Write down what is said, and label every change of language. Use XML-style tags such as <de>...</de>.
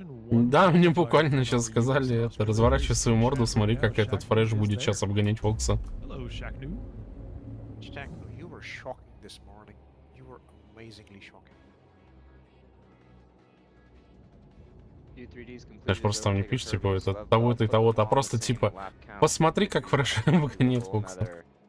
<ru>Да, мне буквально сейчас сказали это. Разворачивай свою морду, смотри, как этот Фреш будет сейчас обгонять Фокса.</ru> <en>Shaqnu, you were shocking this morning. You were amazingly shocking.</en> <ru>Знаешь, просто там не пишешь, типа, это того-то и того-то, а просто типа, посмотри, как Фреш обгонит Фокса.</ru>